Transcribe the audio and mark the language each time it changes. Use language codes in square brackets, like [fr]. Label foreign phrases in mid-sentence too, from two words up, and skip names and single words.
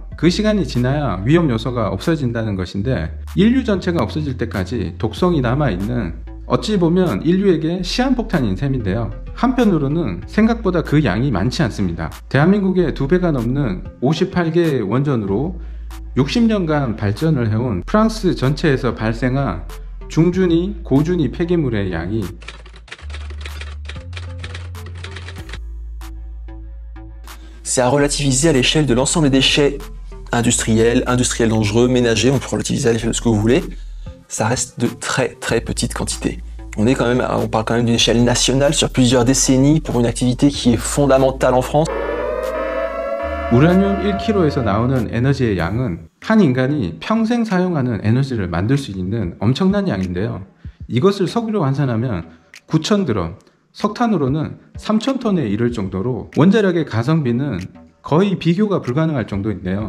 [ko] 그 시간이 지나야 위험 요소가 없어진다는 것인데 인류 전체가 없어질 때까지 독성이 남아있는 어찌 보면 인류에게 시한폭탄인 셈인데요. 한편으로는 생각보다 그 양이 많지 않습니다. 대한민국의 2배가 넘는 58개의 원전으로 60년간 발전을 해온 프랑스 전체에서 발생한 중준위, 고준위 폐기물의 양이 [fr] C'est à relativiser à l'échelle de l'ensemble des déchets industriels, industriels dangereux, ménagers, on peut relativiser à l'échelle de ce que vous voulez. Ça reste de très très petites quantités. On parle quand même d'une échelle nationale sur plusieurs décennies pour une activité qui est fondamentale en France. [ko] 우라늄 1kg에서 나오는 에너지의 양은 한 인간이 평생 사용하는 에너지를 만들 수 있는 엄청난 양인데요. 이것을 석유로 환산하면 9,000드럼, 석탄으로는 3,000톤에 이를 정도로 원자력의 가성비는 거의 비교가 불가능할 정도인데요.